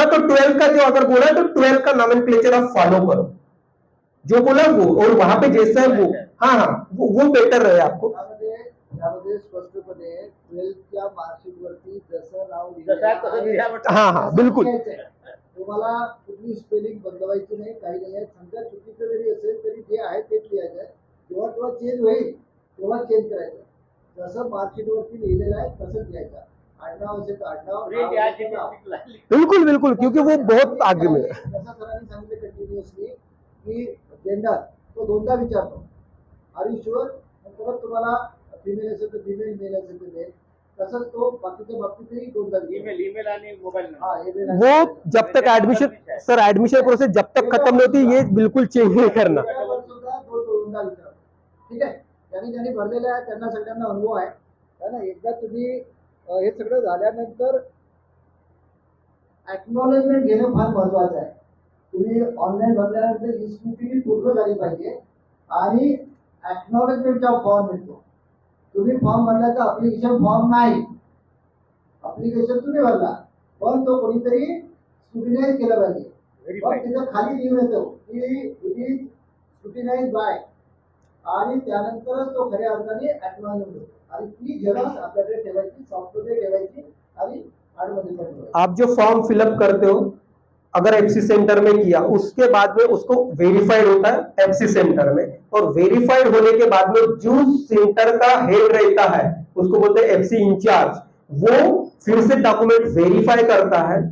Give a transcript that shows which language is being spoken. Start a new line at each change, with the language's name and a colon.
Hindi: हाँ, तो 12th का जो अगर बोला है तो 12th का नॉमेनक्लेचर आप फॉलो करो, जो बोला वो, और वहां पे जैसा है वो, हाँ हाँ वो बेटर रहे आपको।
Marathi: यामध्ये स्पष्टपणे 12th मार्कशीट वरती जसं नाव जसं आहे तसं लिहा म्हटलं.
Hindi: हाँ हाँ बिल्कुल।
Marathi: तुम्हाला कुठली स्पेलिंग बदलवायची नाही, काही नाही आहे, समजा चुकीचं जरी असेल तरी जे आहे तेच लिहायचं आहे, जेव्हा तेव्हा चेंज होईल तेव्हा चेंज करायचं, जसं मार्कशीट वरती लिहिलेलं आहे तसंच लिहायचं, आडनाव असेल तर आडनाव, प्रिंट या चिठ्ठी लिखला.
Hindi: बिल्कुल बिल्कुल, क्योंकि वो बहुत आगे में है।
Marathi: जसं सरांनी सांगितलं कंटिन्युअसली की जेंडर तो दोनदा विचारतो,
English: are you sure,
Marathi: परत तुम्हाला फिमेल असेल तर फिमेल, मेल असेल तर मेल, तसंच तो बाकीच्या बाबतीतही दोनदा ईमेल आणि मोबाईल नंबर.
Hindi: हाँ ईमेल वो जब तक एडमिशन सर, एडमिशन प्रोसेस जब तक खत्म नहीं होती ये बिल्कुल चेंज नहीं करना।
Marathi: दोनदा विचार, ठीक आहे, ज्यांनी ज्यांनी भरलेलं आहे त्यांना सगळ्यांना अनुभव आहे ना। एकदा तुम्ही हे सगळं झाल्यानंतर ऍक्नॉलेजमेंट घेणं फार महत्वाचं आहे। तुम्ही ऑनलाईन भरल्यानंतर ही स्क्रूटिनी पूर्ण झाली पाहिजे आणि ऍक्नॉलेजमेंटचा फॉर्म मिळतो। तुम्ही फॉर्म भरल्याचा अप्लिकेशन फॉर्म नाही, अप्लिकेशन तुम्ही भरला पण तो कोणीतरी स्क्रूटिनाइज केलं पाहिजे, पण तिथं खाली लिहून येतो की
English: it is scrutinize by,
Marathi: आणि त्यानंतरच तो खऱ्या अर्थाने ऍक्नॉलेजमेंट होतो, आणि ती झेरॉक्स आपल्याकडे ठेवायची, सॉफ्टमध्ये ठेवायची आणि आडमध्ये पण ठेवायची।
Hindi: आप जो फॉर्म फिलअप करते हो अगर FC सेंटर में किया, उसके बाद में उसको वेरीफाइड होता है FC सेंटर में, और वेरीफाइड होने के बाद में जो सेंटर का हेड रहता है उसको बोलते हैं FC इंचार्ज, वो फिर से डॉक्यूमेंट वेरीफाई करता है।